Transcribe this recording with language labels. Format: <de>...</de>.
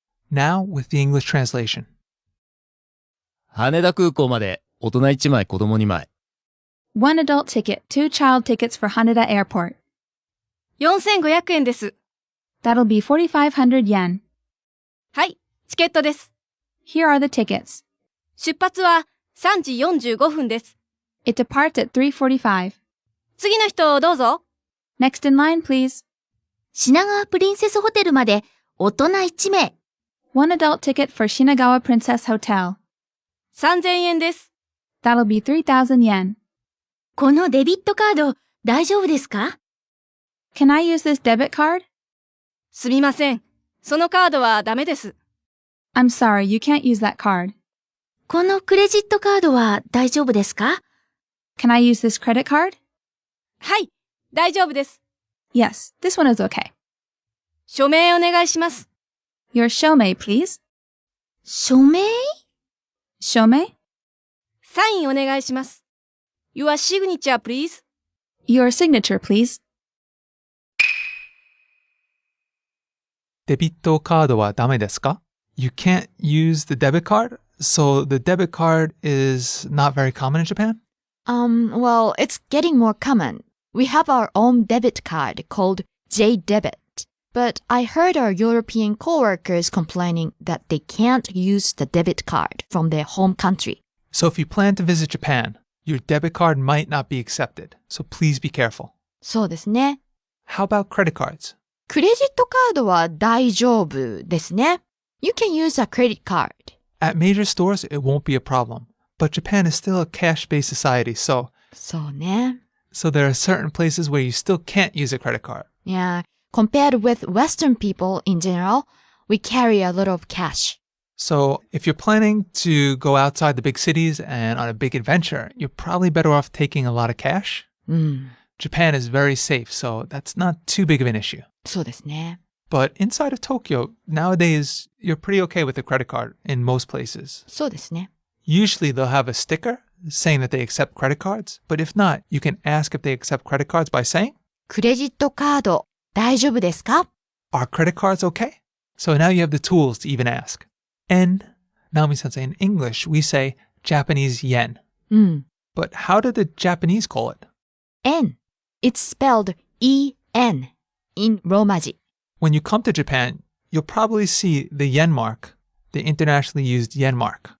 <en>Now with the English translation.</en> <ja>羽田空港まで大人1枚子供2枚。</ja> <en>One adult ticket, 2 child tickets for Haneda Airport.</en> <ja>4500円です。</ja> <en>That'll be 4,500 yen.</en> <ja>はい、チケットです。</ja> <en>Here are the tickets.</en> <ja>出発は3時45分です。</ja> <en>It departs at 3:45.</en> <ja>次の人どうぞ。</ja> <en>Next in line, please.</en> <ja>品川プリンセスホテルまで大人1名。</ja> <en>One adult ticket for Shinagawa Princess Hotel.</en> <ja>3000円です。</ja> <en>That'll be 3,000 yen.</en> <ja>このデビットカード大丈夫ですか？</ja> <en>Can I use this debit card?</en> <ja>すみません。そのカードはダメです。</ja> <en>I'm sorry, you can't use that card.</en> <ja>このクレジットカードは大丈夫ですか？</ja> <en>Can I use this credit card?</en> <ja>はい、大丈夫です。</ja> <en>Yes, this one is okay.</en> <ja>署名お願いします。</ja> <en>Your shomei, please.</en> <ja>署名？</ja> <en>Shomei?</en> <ja>サインお願いします。</ja> <en>Your signature, please. Your signature, please.</en> <ja>デビットカードはダメですか?</ja> <en>You can't use the debit card, so the debit card is not very common in Japan? Well, it's getting more common. We have our own debit card called J-Debit. But I heard our European coworkers complaining that they can't use the debit card from their home country. So if you plan to visit Japan, your debit card might not be accepted, so please be careful.</en> <ja>そうですね。</ja> <en>How about credit cards?</en> <ja>クレジットカードは大丈夫ですね。</ja> <en>You can use a credit card. At major stores, it won't be a problem. But Japan is still a cash-based society, so</en> <ja>そうね。</ja> <en>there are certain places where you still can't use a credit card. Yeah, compared with Western people in general, we carry a lot of cash. So if you're planning to go outside the big cities and on a big adventure, you're probably better off taking a lot of cash. Japan is very safe, so that's not too big of an issue.</en> <ja>そうですね。</ja> <en>But inside of Tokyo, nowadays, you're pretty okay with a credit card in most places.</en> <ja>そうですね。</ja> <en>Usually they'll have a sticker saying that they accept credit cards, but if not, you can ask if they accept credit cards by saying,</en> <ja>クレジットカード大丈夫ですか?</ja> <en>are credit cards okay? So now you have the tools to even ask. And, Naomi-sensei, in English, we say Japanese yen.</en> <ja>うん。</ja> <en>But how do the Japanese call it? N. It's spelled E-N in Romaji. When you come to Japan, you'll probably see the yen mark, the internationally used yen mark.</en>